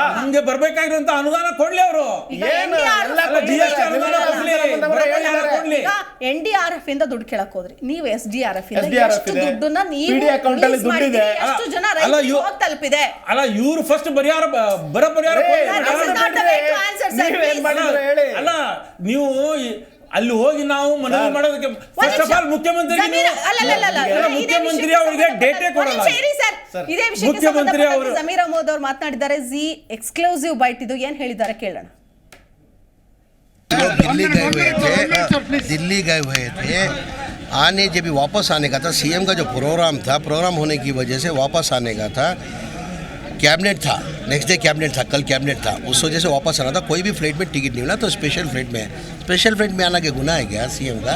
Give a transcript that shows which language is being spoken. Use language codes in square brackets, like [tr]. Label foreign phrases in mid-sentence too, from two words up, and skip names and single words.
[kn] ನಮ್ಗೆ ಬರ್ಬೇಕಾಗಿರುವಂತ ಅನುದಾನ ಕೊಡ್ಲಿ ಅವರು. ಈಗ NDRF ಅನುದಾನ ಕೊಡ್ಲಿ, ಬರ ಪರಿಹಾರ ಕೊಡ್ಲಿ. ಈಗ NDRF ಇಂದ ದುಡ್ಡು ಕೇಳಕ್ ಹೋದ್ರಿ, ನೀವು SDRF ಇಂದ SDRF ಎಷ್ಟು ಇದೆ. ದುಡ್ಡನ್ನ ನೀವು [en] PD account [kn] ಅಲ್ಲಿ release ಮಾಡಿದ್ದೀರಿ? ದುಡ್ಡಿದೆ. ಎಷ್ಟು ಜನ ಅಲ್ಲ, ರೈತರಿಗೆ ಹೋಗಿ ತಲುಪಿದೆ? ಅಲ್ಲ ಇವ್ರು ಫಸ್ಟ್ ಬರ ಪರಿಹಾರ ಕೊಡ್ಲಿ. [en] That is not the way to answer, sir, [kn] ನೀವೇನ್ please. ಮಾಡಿದ್ರು ಹೇಳಿ. ಅಲ್ಲ ನೀವು ಅಲ್ಲಿ ಹೋಗಿ ನಾವು ಮನವಿ ಮಾಡೋದಕ್ಕೆ [en] first of all [kn] ಮುಖ್ಯಮಂತ್ರಿ ಮುಖ್ಯಮಂತ್ರಿ ಅವರಿಗೆ ಡೇಟೇ ಕೊಡಲ್ಲ. ಇದೇ ವಿಷಯಕ್ಕೆ ಮುಖ್ಯಮಂತ್ರಿ ಅವರು ಜಮೀರ್ ಅಹಮದ್ ಅವರು ಮಾತನಾಡಿದ್ದಾರೆ. ಜಿ [en] exclusive byte [kn] ಇದು, ಏನ್ ಹೇಳಿದ್ದಾರೆ ಕೇಳೋಣ. [hi] दिल्ली गए हुए थे आने जब भी वापस आने का था, सीएम का जो प्रोग्राम होने की वजह से वापस आने का था, कैबिनेट था, [en] next day cabinet [hi] था, कल कैबिनेट था, उस वजह से वापस आना था। कोई भी फ्लाइट में टिकट नहीं मिला तो [en] special flight [hi] में आना के गुनाह है क्या सीएम का?